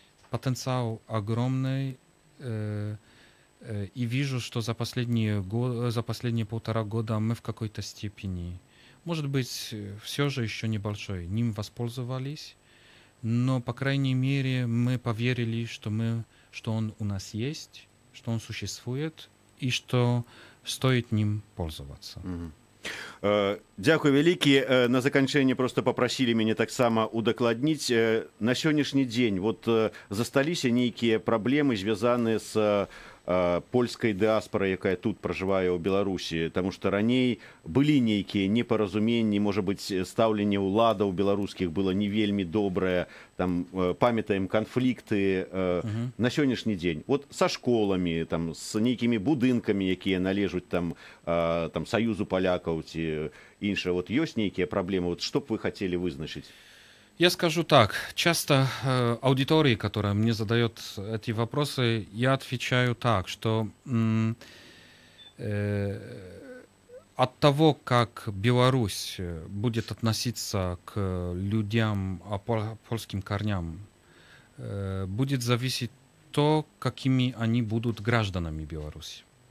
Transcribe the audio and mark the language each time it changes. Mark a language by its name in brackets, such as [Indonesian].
[Russian] Потенциал огромный. И вижу, что за последние 1,5 года мы в какой-то степени, может быть, все же еще небольшой, ним воспользовались. Но, по крайней мере, мы поверили, что он у нас есть, что он существует, и что стоит ним пользоваться. [Belarusian] Дякую вялікі. На заканчэнне просто попросили мяне таксама удакладніць. На сённяшні дзень вот засталіся нейкія праблемы, звязаныя з польскай дыаспорай, якая тут пражывае ў Беларусі, таму што раней былі нейкія непаразуменні, можа быць, стаўленне ўладаў беларускіх было не вельмі добрае, там памятаем канфлікты на сённяшні дзень. Вот са школамі, там з нейкімі будынкамі, якія належаць там Саюзу палякаў ці іншае, вот ёсць нейкія праблемы, вот што б вы хацелі вызначыць? [Russian] Я скажу так, часто аудитории, которая мне задает эти вопросы, я отвечаю так, что от того, как Беларусь будет относиться к людям, польским корням, будет зависеть то, какими они будут гражданами Беларуси.